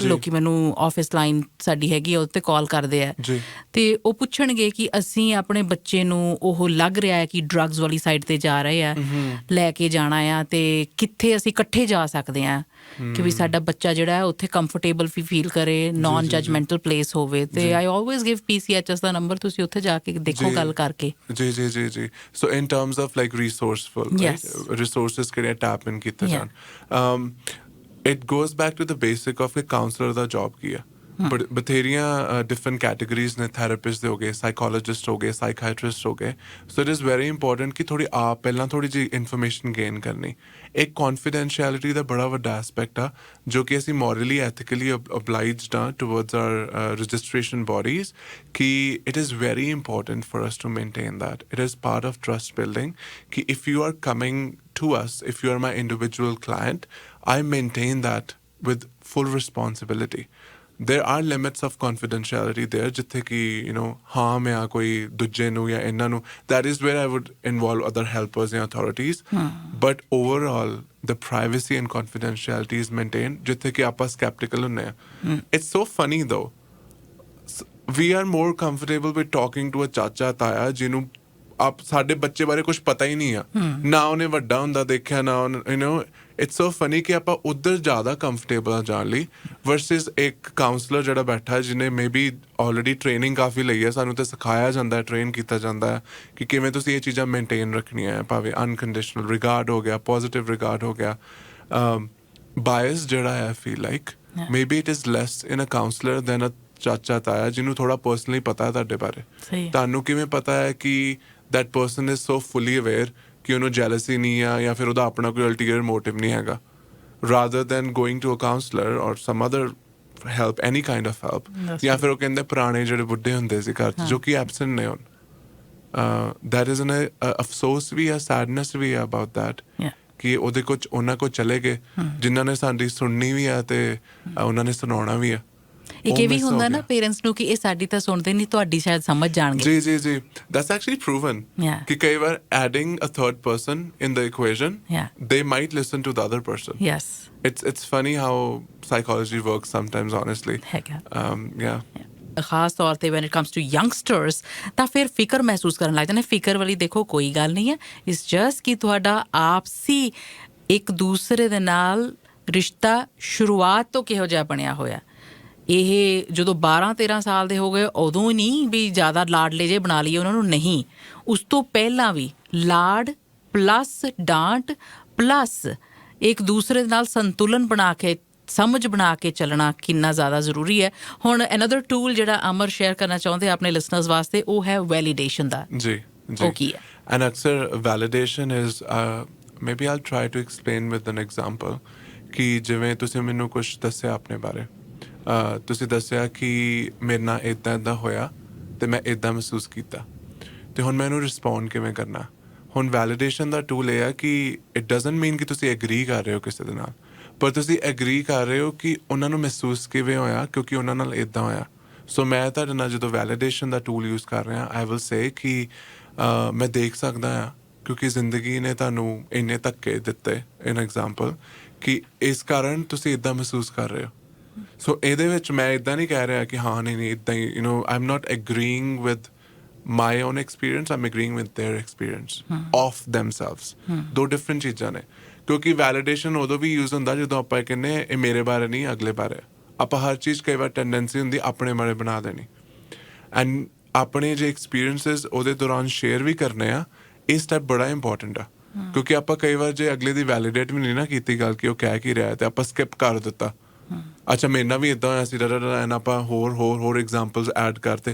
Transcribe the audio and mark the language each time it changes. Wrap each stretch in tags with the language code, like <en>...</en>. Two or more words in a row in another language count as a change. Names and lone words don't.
<pa>ਲੋਕੀ ਮੈਨੂੰ</pa> <en>office line</en> <pa>ਸਾਡੀ ਹੈਗੀ ਆ ਉੱਤੇ ਕਾਲ ਕਰਦੇ ਆ ਤੇ ਉਹ ਪੁੱਛਣਗੇ ਕਿ ਅਸੀਂ ਆਪਣੇ ਬੱਚੇ ਨੂੰ ਉਹ ਲੱਗ ਰਿਹਾ ਹੈ ਕਿ ਡਰੱਗਸ ਵਾਲੀ ਸਾਈਡ ਤੇ ਜਾ ਰਹੇ ਆ, ਲੈ ਕੇ ਜਾਣਾ ਆ ਤੇ ਕਿੱਥੇ ਅਸੀਂ ਇਕੱਠੇ ਜਾ ਸਕਦੇ ਆ ਕਿ ਵੀ ਸਾਡਾ ਬੱਚਾ ਜਿਹੜਾ ਹੈ ਉੱਥੇ ਕੰਫਰਟੇਬਲ ਵੀ ਫੀਲ ਕਰੇ,</pa> <en>non judgmental place</en> <pa>ਹੋਵੇ. ਤੇ</pa> <en>I always give</en> <pa>PCHS ਦਾ ਨੰਬਰ, ਤੁਸੀਂ ਉੱਥੇ ਜਾ ਕੇ ਦੇਖੋ ਗੱਲ ਕਰਕੇ.</pa> <en>ਜੀ. so in terms of like resourceful, yes, right? Resources ਕਿਹੜੇ tap in</en> <pa>ਕੀਤੇ ਜਾਣ.</pa> <en>It goes back to the basic of a counselor ਦਾ job</en> <pa>ਕੀ ਆ. ਬਟ ਬਥੇਰੀਆਂ</pa> <en>different categories</en> <pa>ਨੇ. ਥੈਰੇਪਿਸਟ ਹੋ ਗਏ, ਸਾਈਕੋਲੋਜਿਸਟ ਹੋ ਗਏ, ਸਾਈਕਾਇਟਰਿਸਟ ਹੋ ਗਏ.</pa> <en>so it is very important</en> <pa>ਕਿ ਥੋੜ੍ਹੀ ਆਪ ਪਹਿਲਾਂ ਥੋੜ੍ਹੀ ਜਿਹੀ</pa> <en>information gain</en> <pa>ਕਰਨੀ. ਇੱਕ ਕੌਨਫੀਡੈਂਸ਼ੀਅਲਿਟੀ ਦਾ ਬੜਾ ਵੱਡਾ ਐਸਪੈਕਟ ਆ ਜੋ ਕਿ ਅਸੀਂ</pa> <en>morally ethically obliged</en> <pa>ਆ</pa> <en>towards our registration bodies</en> <pa>ਕਿ</pa> <en>it is very important for us to maintain that. It is part of trust building ਕਿ if you are coming to us, if you are my individual client, I maintain that with full responsibility. There are limits of confidentiality there</en> <pa>ਜਿੱਥੇ ਕਿ</pa> <en>harm</en> <pa>ਆ ਕੋਈ ਦੂਜੇ ਨੂੰ ਜਾਂ ਇਹਨਾਂ ਨੂੰ.</pa> <en>That is where I would involve other helpers and authorities. But overall, the privacy and confidentiality is maintained</en> <pa>ਜਿੱਥੇ ਕਿ ਆਪਾਂ skeptical ਹੁੰਦੇ ਆ.</pa> <en>It's so funny though. We are more comfortable with talking to a</en> <pa>ਚਾਚਾ ਤਾਇਆ ਜਿਹਨੂੰ ਸਾਡੇ ਬੱਚੇ ਬਾਰੇ ਕੁਝ ਪਤਾ ਹੀ ਨਹੀਂ ਆ, ਨਾ ਉਹਨੇ ਵੱਡਾ ਹੁੰਦਾ ਦੇਖਿਆ, ਨਾ</pa> <en>it's so funny</en> <pa>ਕਿ ਆਪਾਂ ਉੱਧਰ ਜ਼ਿਆਦਾ ਕੰਫਰਟੇਬਲ ਆ ਜਾਣ ਲਈ ਵਰਸਿਸ ਇੱਕ ਕਾਉਂਸਲਰ ਜਿਹੜਾ ਬੈਠਾ ਜਿਹਨੇ</pa> <en>maybe already</en> <pa>ਟ੍ਰੇਨਿੰਗ ਕਾਫੀ ਲਈ ਹੈ. ਸਾਨੂੰ ਤਾਂ ਸਿਖਾਇਆ ਜਾਂਦਾ, ਟ੍ਰੇਨ ਕੀਤਾ ਜਾਂਦਾ ਹੈ ਕਿ ਕਿਵੇਂ ਤੁਸੀਂ ਇਹ ਚੀਜ਼ਾਂ ਮੇਨਟੇਨ ਰੱਖਣੀਆਂ ਹੈ, ਭਾਵੇਂ</pa> <en>unconditional regard</en> <pa>ਹੋ ਗਿਆ,</pa> <en>positive regard</en> <pa>ਹੋ ਗਿਆ.</pa> <en>ਬਾਇਸ</en> <pa>ਜਿਹੜਾ ਹੈ</pa> <en>feel like maybe it is less in a counselor than a</en> <pa>ਚਾਚਾ ਤਾਇਆ ਜਿਹਨੂੰ ਥੋੜ੍ਹਾ ਪਰਸਨਲੀ ਪਤਾ ਹੈ ਤੁਹਾਡੇ ਬਾਰੇ. ਤੁਹਾਨੂੰ ਕਿਵੇਂ ਪਤਾ ਹੈ ਕਿ</pa> <en>that person is so fully aware</en> <pa>ਕਿ ਉਹਨੂੰ jealousy ਨਹੀਂ ਆ ਜਾਂ ਫਿਰ ਉਹਦਾ ਆਪਣਾ ਕੋਈ</pa> <en>ulterior motive</en> <pa>ਨਹੀਂ ਹੈਗਾ,</pa> <en>rather than going to a counselor or some other help, any kind of help.</en> <pa>ਜਾਂ ਫਿਰ ਉਹ ਕਹਿੰਦੇ ਪੁਰਾਣੇ ਜਿਹੜੇ ਬੁੱਢੇ ਹੁੰਦੇ ਸੀ ਘਰ 'ਚ ਜੋ ਕਿ absent ਨੇ ਹੁਣ.</pa> <en>That is an</en> <pa>ਅਫਸੋਸ ਵੀ ਆ, sadness ਵੀ ਆ</pa> <en>about that</en> <pa>ਕਿ ਉਹਦੇ ਕੁਝ ਉਹਨਾਂ ਕੋਲ ਚਲੇ ਗਏ ਜਿਨ੍ਹਾਂ ਨੇ ਸਾਡੀ ਸੁਣਨੀ ਵੀ ਆ ਤੇ ਉਹਨਾਂ ਨੇ ਸੁਣਾਉਣਾ ਵੀ ਆ. ਇੱਕ ਇਹ ਵੀ ਹੁੰਦਾ ਨਾ ਪੇਰੈਂਟਸ ਨੂੰ ਕਿ ਇਹ ਸਾਡੀ ਤਾਂ ਸੁਣਦੇ ਨਹੀਂ, ਤੁਹਾਡੀ ਸ਼ਾਇਦ ਸਮਝ ਜਾਣਗੇ.</pa> <en>ਜੀ that's actually proven</en> <pa>ਕਿ ਕਈ ਵਾਰ</pa> <en>adding a third person in the equation, they might listen to the other person. Yes, it's funny how psychology works sometimes, honestly.</en> <pa>ਖਾਸ ਤੌਰ ਤੇ</pa> <en>when it comes to youngsters</en> <pa>ਤਾਂ ਫਿਰ ਫਿਕਰ ਮਹਿਸੂਸ ਕਰਨ ਲੱਗ ਜਾਂਦੇ. ਫਿਕਰ ਵਾਲੀ ਦੇਖੋ ਕੋਈ ਗੱਲ ਨਹੀਂ ਹੈ,</pa> <en>it's just</en> <pa>ਕਿ ਤੁਹਾਡਾ ਆਪਸੀ ਇੱਕ ਦੂਸਰੇ ਦੇ ਨਾਲ ਰਿਸ਼ਤਾ ਸ਼ੁਰੂਆਤ ਤੋਂ ਕਿਹੋ ਜਿਹਾ ਬਣਿਆ ਹੋਇਆ. ਇਹ ਜਦੋਂ 12-13 ਸਾਲ ਦੇ ਹੋ ਗਏ ਉਦੋਂ ਨਹੀਂ ਵੀ ਜ਼ਿਆਦਾ ਲਾਡਲੇ ਜੇ ਬਣਾ ਲਈਏ ਉਹਨਾਂ ਨੂੰ, ਨਹੀਂ, ਉਸ ਤੋਂ ਪਹਿਲਾਂ ਵੀ ਲਾਡ ਪਲੱਸ ਡਾਂਟ ਪਲੱਸ ਇੱਕ ਦੂਸਰੇ ਦੇ ਨਾਲ ਸੰਤੁਲਨ ਬਣਾ ਕੇ, ਸਮਝ ਬਣਾ ਕੇ ਚੱਲਣਾ ਕਿੰਨਾ ਜ਼ਿਆਦਾ ਜ਼ਰੂਰੀ ਹੈ. ਹੁਣ</pa> <en>another tool</en> <pa>ਜਿਹੜਾ ਅਮਰ ਸ਼ੇਅਰ ਕਰਨਾ ਚਾਹੁੰਦੇ ਆਪਣੇ ਲਿਸਨਰਸ ਵਾਸਤੇ ਉਹ ਹੈ ਵੈਲੀਡੇਸ਼ਨ ਦਾ. ਜੀ ਉਹ ਕੀ ਹੈ? ਐਂਡ ਅਕਸਰ</pa> <en>validation is maybe I'll try to explain with an example</en> <pa>ਕਿ ਜਿਵੇਂ ਤੁਸੀਂ ਮੈਨੂੰ ਕੁਝ ਦੱਸਿਆ ਆਪਣੇ ਬਾਰੇ, ਤੁਸੀਂ ਦੱਸਿਆ ਕਿ ਮੇਰੇ ਨਾਲ ਇੱਦਾਂ ਹੋਇਆ ਅਤੇ ਮੈਂ ਇੱਦਾਂ ਮਹਿਸੂਸ ਕੀਤਾ, ਅਤੇ ਹੁਣ ਮੈਂ ਇਹਨੂੰ ਰਿਸਪੌਂਡ ਕਿਵੇਂ ਕਰਨਾ। ਹੁਣ ਵੈਲੀਡੇਸ਼ਨ ਦਾ ਟੂਲ ਇਹ ਆ ਕਿ</pa> <en>it doesn't mean</en> <pa>ਕਿ ਤੁਸੀਂ ਐਗਰੀ ਕਰ ਰਹੇ ਹੋ ਕਿਸੇ ਦੇ ਨਾਲ, ਪਰ ਤੁਸੀਂ ਐਗਰੀ ਕਰ ਰਹੇ ਹੋ ਕਿ ਉਹਨਾਂ ਨੂੰ ਮਹਿਸੂਸ ਕਿਵੇਂ ਹੋਇਆ ਕਿਉਂਕਿ ਉਹਨਾਂ ਨਾਲ ਇੱਦਾਂ ਹੋਇਆ। ਸੋ ਮੈਂ ਤੁਹਾਡੇ ਨਾਲ ਜਦੋਂ ਵੈਲੀਡੇਸ਼ਨ ਦਾ</pa> <en>tool use</en> <pa>ਕਰ ਰਿਹਾ,</pa> <en>I will say</en> <pa>ਕਿ ਮੈਂ ਦੇਖ ਸਕਦਾ ਹਾਂ ਕਿਉਂਕਿ ਜ਼ਿੰਦਗੀ ਨੇ ਤੁਹਾਨੂੰ ਇੰਨੇ ਧੱਕੇ ਦਿੱਤੇ,</pa> <en>in example,</en> <pa>ਕਿ ਇਸ ਕਾਰਨ ਤੁਸੀਂ ਇੱਦਾਂ ਮਹਿਸੂਸ ਕਰ ਰਹੇ ਹੋ।</pa> <en>ਸੋ</en> <pa>ਇਹਦੇ ਵਿੱਚ ਮੈਂ ਇੱਦਾਂ ਨਹੀਂ ਕਹਿ ਰਿਹਾ ਕਿ ਹਾਂ ਨਹੀਂ ਇੱਦਾਂ ਹੀ,</pa> <en>I am not agreeing with my own experience, I'm agreeing with their experience of themselves.</en> <pa>ਦੋ ਡਿਫਰੈਂਟ ਚੀਜ਼ਾਂ ਨੇ, ਕਿਉਂਕਿ ਵੈਲੀਡੇਸ਼ਨ ਉਦੋਂ ਵੀ ਯੂਜ਼ ਹੁੰਦਾ ਜਦੋਂ ਆਪਾਂ ਕਹਿੰਦੇ ਇਹ ਮੇਰੇ ਬਾਰੇ ਨਹੀਂ ਅਗਲੇ ਬਾਰੇ। ਆਪਾਂ ਹਰ ਚੀਜ਼ ਕਈ ਵਾਰ ਟੈਂਡੈਂਸੀ ਹੁੰਦੀ ਆਪਣੇ ਬਾਰੇ ਬਣਾ ਦੇਣੀ, ਐਂਡ ਆਪਣੇ ਜੇ ਐਕਸਪੀਰੀਅੰਸਿਸ ਉਹਦੇ ਦੌਰਾਨ ਸ਼ੇਅਰ ਵੀ ਕਰਨੇ ਆ। ਇਹ ਸਟੈਪ ਬੜਾ ਇੰਪੋਰਟੈਂਟ ਆ, ਕਿਉਂਕਿ ਆਪਾਂ ਕਈ ਵਾਰ ਜੇ ਅਗਲੇ ਦੀ ਵੈਲੀਡੇਟ ਵੀ ਨਹੀਂ ਨਾ ਕੀਤੀ ਗੱਲ ਕਿ ਉਹ ਕਹਿ ਕੀ ਰਿਹਾ, ਤੇ ਆਪਾਂ ਸਕਿਪ ਕਰ ਦਿੱਤਾ, ਅੱਛਾ ਮੇਰੇ ਨਾਲ ਵੀ ਇੱਦਾਂ ਹੋਇਆ ਸੀ ਐਂਡ ਆਪਾਂ ਹੋਰ ਐਗਜ਼ਾਮਪਲਸ ਐਡ ਕਰਤੇ।</pa>